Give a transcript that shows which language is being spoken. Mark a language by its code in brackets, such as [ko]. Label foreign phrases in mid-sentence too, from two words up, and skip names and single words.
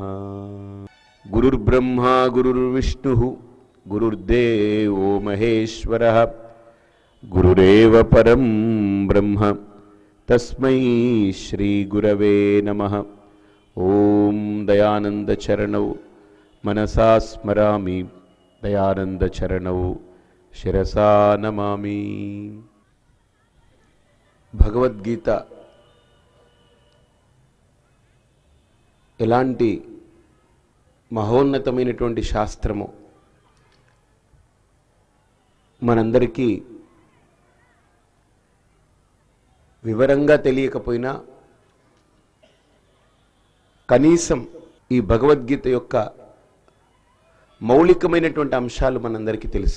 [sa] गुरुर्ब्रह्मा गुरुर्विष्णुः गुरुर्देवो महेश्वरः गुरुरेव परं ब्रह्म तस्मै श्री गुरवे नमः। ओम दयानंद चरणौ मनसा स्मरामि दयानंद चरणौ शिरसा नमामि। [te] భగవద్గీత ఎలాంటి మహోన్నతమైనటువంటి శాస్త్రము మనందరికీ వివరంగా తెలియకపోయినా కనీసం ఈ భగవద్గీత యొక్క మౌలికమైనటువంటి అంశాలు మనందరికీ తెలుసు.